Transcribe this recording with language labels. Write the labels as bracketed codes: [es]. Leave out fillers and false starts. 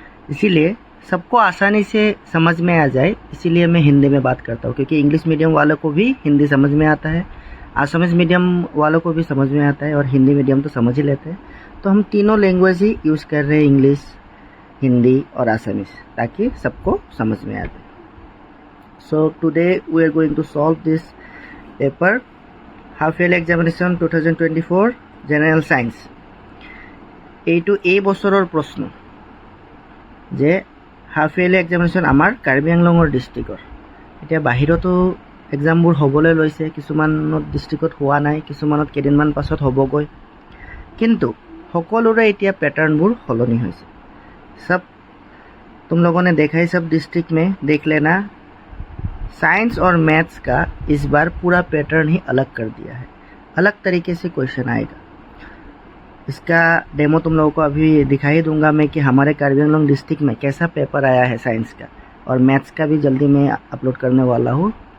[hi] इसीलिए सबको आसानी से समझ में आ जाए, इसीलिए मैं हिंदी में बात करता हूँ, क्योंकि इंग्लिश मीडियम वालों को भी हिंदी समझ में आता है, असमीज़ मीडियम वालों को भी समझ में आता है और हिंदी मीडियम तो समझ ही लेते हैं। तो हम तीनों लैंग्वेज ही यूज़ कर रहे हैं, इंग्लिश, हिंदी और असमीज़, ताकि सबको समझ में आ जाए। [en] So today we are going to solve this paper, half yearly examination 2024 general science. [as] এইটো এই বছৰৰ প্ৰশ্ন যে হাফ ইয়ৰলি এক্সামিনেশ্যন আমাৰ কাৰ্বি আংলঙৰ ডিষ্ট্ৰিক্টৰ। এতিয়া বাহিৰতো এক্সামবোৰ হ'বলৈ লৈছে, কিছুমানত ডিষ্ট্ৰিক্টত হোৱা নাই, কিছুমানত কেইদিনমান পাছত হ'বগৈ, কিন্তু সকলোৰে এতিয়া পেটাৰ্ণবোৰ সলনি হৈছে। [hi] सब तुम लोगों ने देखा है, सब डिस्ट्रिक्ट में देख लेना। साइंस और मैथ्स का इस बार पूरा पैटर्न ही अलग कर दिया है, अलग तरीके से क्वेश्चन आएगा। इसका डेमो तुम लोगों को अभी दिखाई दूंगा मैं कि हमारे कार्बी आंगलोंग डिस्ट्रिक्ट में कैसा पेपर आया है साइंस का, और मैथ्स का भी जल्दी मैं अपलोड करने वाला हूँ।